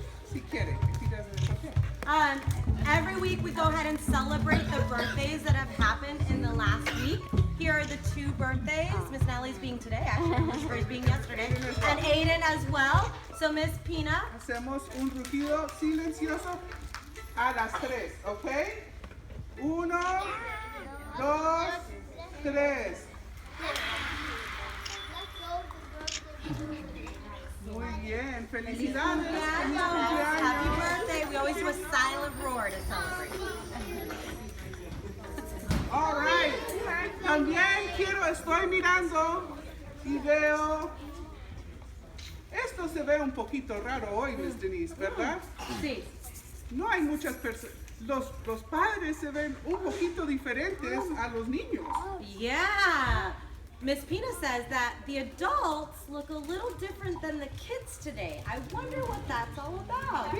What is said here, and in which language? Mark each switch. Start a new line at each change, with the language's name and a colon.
Spanish: Si quiere,
English: if he doesn't, it's okay. every week we go ahead and celebrate the birthdays that have happened in the last week. Here are the 2 birthdays. Miss Natalie's being today, actually. Christopher's being yesterday. And Aiden as well. So Miss Pina.
Spanish: Hacemos un rugido silencioso a las 3, ¿ok? 1, 2, 3. Muy bien, felicidades. Feliz
English: Happy
Spanish: cumpleaños.
English: birthday. We always do a silent roar to celebrate. All right.
Spanish: También estoy mirando y veo. Esto se ve un poquito raro hoy, Miss Denise, ¿verdad? Sí. No hay muchas personas. Los padres se ven un poquito diferentes a los niños.
English: Yeah. Miss Pina says that the adults look a little different than the kids today. I wonder what that's all about.